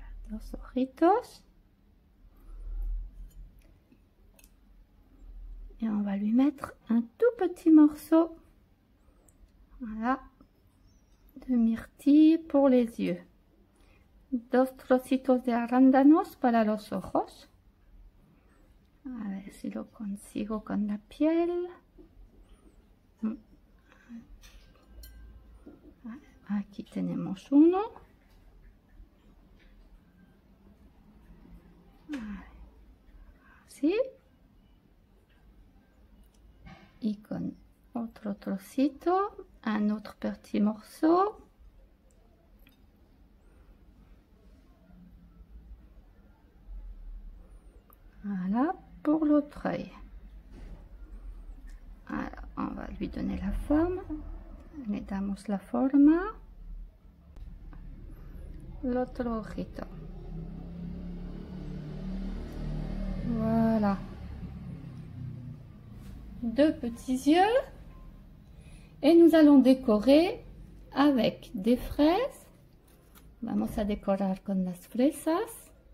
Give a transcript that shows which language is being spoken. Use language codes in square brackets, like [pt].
[es] Dos ojitos. [fr] Et on va lui mettre un tout petit morceau, voilà, de myrtille pour les yeux. [es] Dos trocitos de arándanos para los ojos. A ver si lo consigo con la piel. Aquí tenemos uno. Así. Y con otro trocito, [fr] un autre petit morceau. Voilà pour l'autre œil. Alors, on va lui donner la forme. [es] Le damos la forma. [fr] L'autre ojito. Voilà. Deux petits yeux. Et nous allons décorer avec des fraises. [es] Vamos a decorar con las fresas.